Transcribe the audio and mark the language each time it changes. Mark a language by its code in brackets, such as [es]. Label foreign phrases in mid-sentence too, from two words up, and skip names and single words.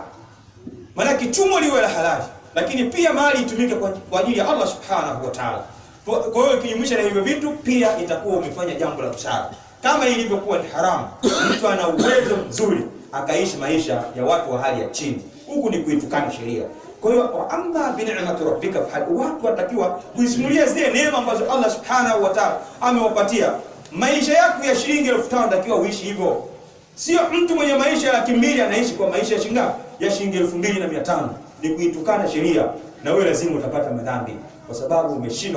[sw] Maana kichumo liwe la halali, lakini pia mali itumike kwa ajili ya [ar] الله سبحانه وتعالى. [sw] Kwa hiyo kinyumisha na hivyo vitu, pia itakuwa umefanya jambo la busara. Kama ilivyokuwa ni haramu mtu ana uwezo mzuri akaishi maisha ya watu wa hali ya chini, huku ni kuitukana sheria. Kwa hiyo [ar] أما بنعمة ربك [sw] fa watu watakiwa kuisimulia zile neema ambazo [ar] الله سبحانه وتعالى [sw] amewapatia. Maisha yako ya shilingi 1500 natakiwa uishi hivyo. Sio mtu mwenye maisha ya 200 anaishi kwa maisha ya shilingi 2500. Ni kuitukana sheria, na wewe lazima utapata madhambi kwa sababu umeshindwa.